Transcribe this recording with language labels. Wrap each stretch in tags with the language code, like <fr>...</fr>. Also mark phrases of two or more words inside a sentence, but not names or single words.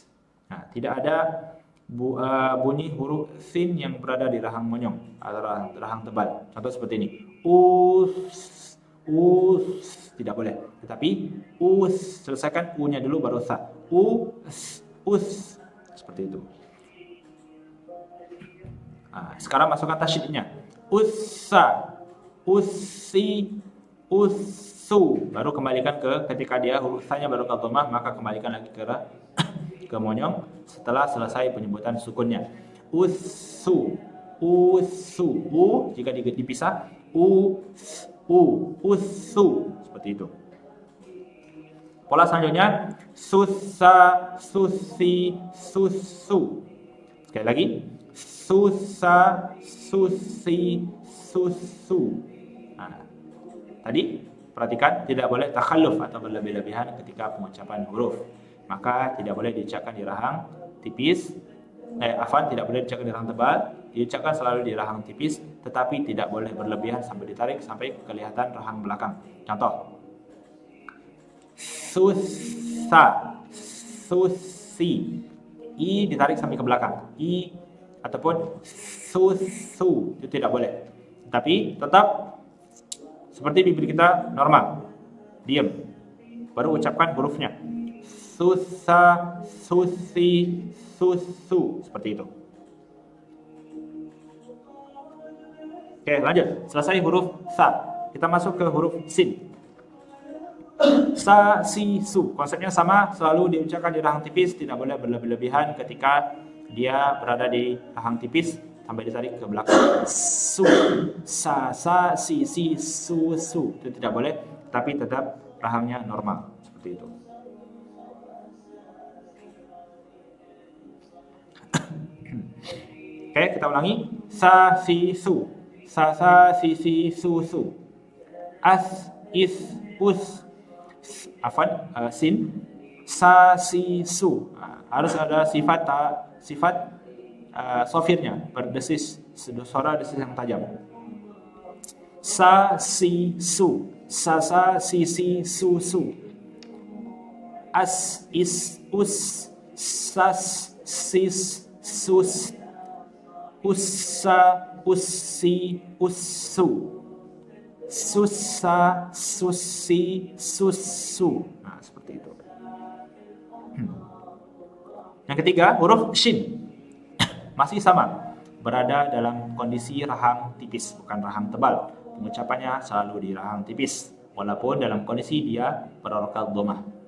<id>Nah, tidak ada bunyi huruf sin yang berada di rahang monyong atau rahang tebal. Contoh seperti ini. Us, us, tidak boleh. Tetapi us, selesaikan u-nya dulu baru sa. Us, seperti itu. Sekarang masukkan tasydidnya. Ussa, ussi, ussu. Baru kembalikan ketika dia huruf sa-nya baru dhammah, maka kembalikan lagi ke monyong setelah selesai penyebutan sukunnya. Ussu, ussu. U jika dipisah ussu, seperti itu. Pola selanjutnya sussa, sussi, sussu. Sekali lagi sussa, sussi, sussu. Tadi perhatikan tidak boleh takhalluf atau berlebih-lebihan ketika pengucapan huruf. Maka tidak boleh diucapkan di rahang tipis. Tidak boleh diucapkan di rahang tebal, diucapkan selalu di rahang tipis, tetapi tidak boleh berlebihan sampai ditarik sampai kelihatan rahang belakang. Contoh, sussa, sussi, i ditarik sampai ke belakang, i ataupun sussu itu tidak boleh. Tapi tetap seperti bibir kita normal, diam. baru ucapkan hurufnya. Susa, susi, susu, seperti itu. Oke, lanjut. Selesai huruf sa. Kita masuk ke huruf sin. Sa, si, su. Konsepnya sama, selalu diucapkan di rahang tipis, tidak boleh berlebihan ketika dia berada di rahang tipis sampai ditarik ke belakang. Su, sa, si, su. Itu tidak boleh, tapi tetap rahangnya normal, seperti itu. Oke, kita ulangi. Sa, si, su. Sa, si, su. As, is, us. Sin. Sa, si, su. Harus ada sifat sofirnya, berdesis, suara desis yang tajam. Sa, si, su. Sa, si, su. As, is, us. Sas, sis, sus. Ussa, ussi, ussu. Susa, susi, susu. Nah, seperti itu. Yang ketiga, huruf shin. Masih sama, berada dalam kondisi rahang tipis, bukan rahang tebal. Pengucapannya selalu di rahang tipis, walaupun dalam kondisi dia berharokat dhammah.</id>